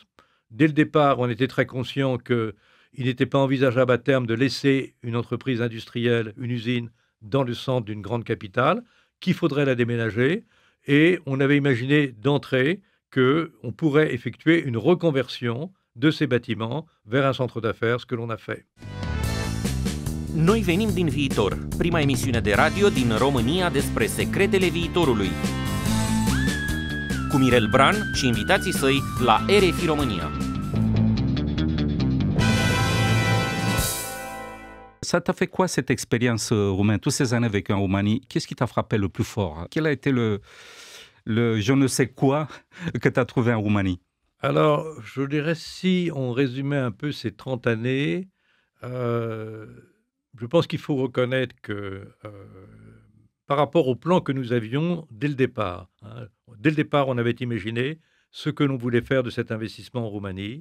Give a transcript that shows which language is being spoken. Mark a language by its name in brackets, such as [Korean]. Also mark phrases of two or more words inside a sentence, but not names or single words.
[French] Dès le départ, on était très conscient qu'il n'était pas envisageable à terme de laisser une entreprise industrielle, une usine, dans le centre d'une grande capitale, qu'il faudrait la déménager. Et on avait imaginé d'entrée qu'on pourrait effectuer une reconversion de ces bâtiments vers un centre d'affaires, ce que l'on a fait. [Romanian] Noi venim din viitor, prima emisiune de radio din România despre secretele viitorului. Cu Mirel Bran și invitații săi la RFI România. [French] Ça t'a fait quoi cette expérience roumaine, tous ces années vécues en Roumanie? Qu'est-ce qui t'a frappé le plus fort? Quel a été le je ne sais quoi que tu as trouvé en Roumanie? Alors, je dirais, si on résumait un peu ces 30 années, je pense qu'il faut reconnaître que par rapport au plan que nous avions dès le départ, dès le départ, on avait imaginé ce que l'on voulait faire de cet investissement en Roumanie.